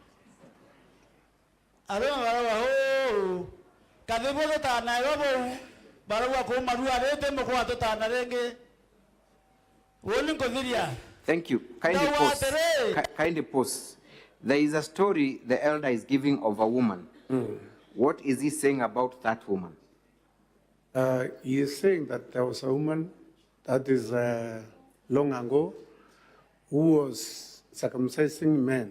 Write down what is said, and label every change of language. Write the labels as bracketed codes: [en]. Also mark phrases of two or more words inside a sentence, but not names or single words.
[om] aro barawa ho kadebo tana robo barawa ko maru arete mo ko tana renge woni ko diria [en] Thank you. Kindly pause. There is a story the elder is giving of a woman. What is he saying about that woman? He is saying that there was a woman that is long ago who was circumcising men.